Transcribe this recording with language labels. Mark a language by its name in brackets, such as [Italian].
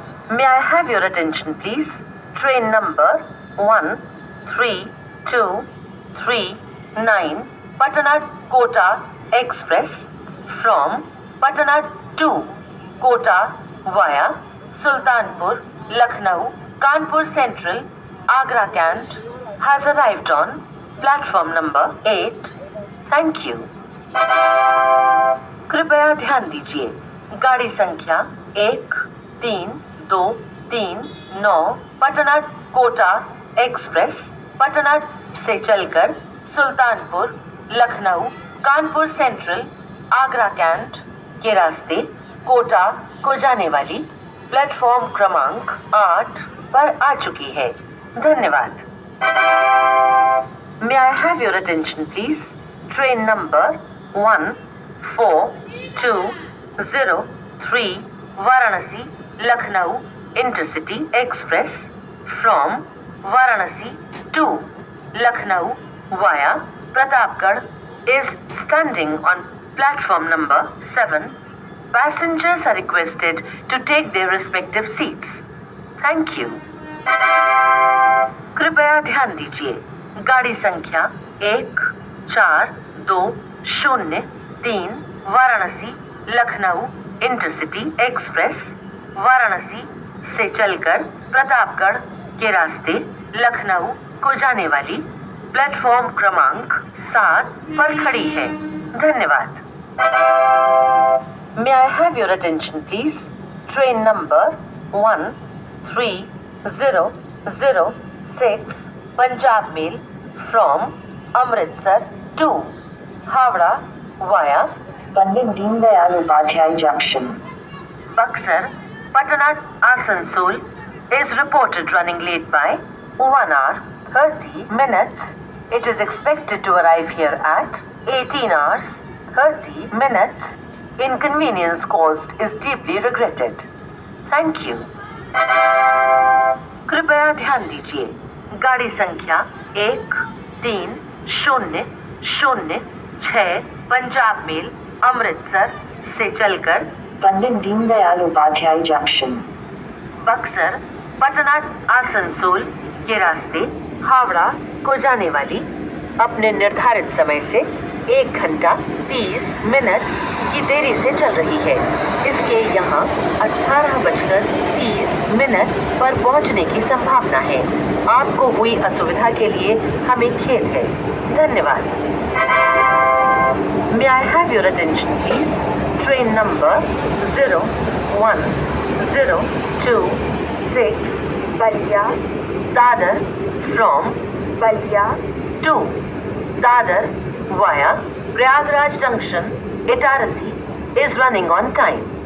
[English] May I have your attention please? Train number 13239 Patna Kota Express from Patna to Kota via Sultanpur, Lucknow, Kanpur Central, Agra Cant has arrived on platform number 8. Thank you. [Hindi] कृपया ध्यान दीजिए, गाड़ी संख्या 13239 Patna Kota express Patna से चलकर Sultanpur, Lucknow, Kanpur central, Agra cantt के रास्ते कोटा को जाने वाली प्लेटफॉर्म क्रमांक 8 पर आ चुकी है। धन्यवाद। [English] May I have your attention please? Train number 1420 Varanasi Lucknow Intercity Express from Varanasi to Lucknow via Pratapgarh is standing on platform number 7. Passengers are requested to take their respective seats. Thank you. [Hindi] कृपया ध्यान दीजिए, गाड़ी संख्या 1420 Varanasi Lucknow intercity express Varanasi से चलकर प्रतापगढ़ के रास्ते लखनऊ को जाने वाली प्लेटफॉर्म क्रमांक 7 पर खड़ी है। धन्यवाद। [English] May I have your attention please? Train number 1306 Punjab Mail from Amritsar to Howrah via Pandit Deendayal Upadhyay Junction. Buxar, Patna, Asansol is reported running late by 1 hour 30 minutes. It is expected to arrive here at 18 hours 30 minutes. Inconvenience caused is deeply regretted. Thank you. [Hindi] कृपया ध्यान दीजिए, गाड़ी संख्या 1306 Punjab mail Amritsar से चलकर Pandit Deendayal Upadhyay Junction. Buxar, Patna, Asansol के रास्ते हावड़ा को जाने वाली अपने निर्धारित समय से 1 घंटा 30 मिनट की देरी से चल रही है। इसके यहाँ 18:30 पर पहुँचने की संभावना है। आपको हुई असुविधा के लिए हमें खेद है। धन्यवाद। [English] May I have your attention please? Train number 01026 Balia Dadar from Balia to Dadar via Prayagraj Junction, Itarasi is running on time.